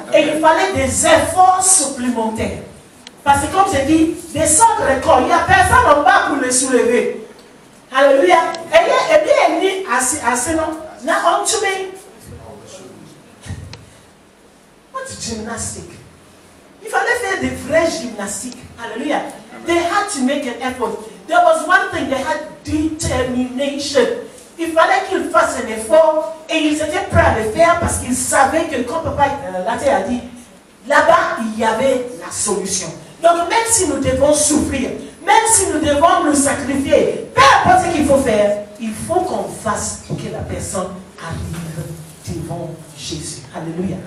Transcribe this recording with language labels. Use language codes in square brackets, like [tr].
[fr] Et il fallait des efforts supplémentaires. Parce que comme je dis, descendre le corps, il n'y a personne en bas pour le soulever. Alléluia. Et bien, il dit, assez non. Là, on te met. [en] What gymnastique? [fr] Il fallait faire des vraies gymnastiques. Alléluia. [en] They had to make an effort. There was one thing, they had determination. [fr] Il fallait qu'ils fassent un effort et ils étaient prêts à le faire parce qu'ils savaient que, comme Papa Laté a dit, là-bas, il y avait la solution. Donc, même si nous devons souffrir, même si nous devons nous sacrifier, peu importe ce qu'il faut faire, il faut qu'on fasse pour que la personne arrive devant Jésus. Alléluia.